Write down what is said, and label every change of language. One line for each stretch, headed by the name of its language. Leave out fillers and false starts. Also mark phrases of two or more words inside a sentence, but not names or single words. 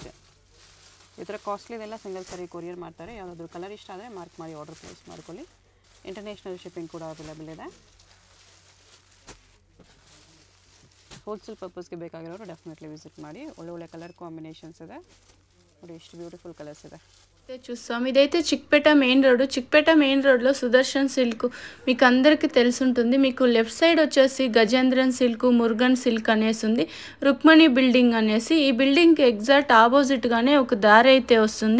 Kannada: ಈ ಥರ ಕಾಸ್ಟ್ಲಿದೆಲ್ಲ
English: single saree
Kannada: ಕೊರಿಯರ್ ಮಾಡ್ತಾರೆ. ಯಾವುದಾದ್ರೂ ಕಲರ್ ಇಷ್ಟ ಆದರೆ ಮಾರ್ಕ್ ಮಾಡಿ
English: order place
Kannada: ಮಾಡ್ಕೊಳ್ಳಿ.
English: international shipping
Kannada: ಕೂಡ ಅವೈಲೇಬಲ್ ಇದೆ.
English: wholesale purpose
Kannada: ಬೇಕಾಗಿರೋರು
English: definitely visit
Kannada: ಮಾಡಿ. ಒಳ್ಳೆ
English: colour combinations
Kannada: ಇದೆ ನೋಡಿ, ಎಷ್ಟು
English: beautiful colours
Kannada: ಇದೆ.
Telugu: చూస్తాం. ఇదైతే చిక్పేట మెయిన్ రోడ్. చిక్పేట మెయిన్ రోడ్లో సుదర్శన్ సిల్క్ మీకు అందరికీ తెలుసుంటుంది. మీకు
English: left side
Telugu: వచ్చేసి గజేంద్రన్ సిల్క్, మురుగన్ సిల్క్ అనేసి ఉంది. రుక్మణి బిల్డింగ్ అనేసి, ఈ బిల్డింగ్కి
English: exact opposite
Telugu: ఒక దారి అయితే వస్తుంది.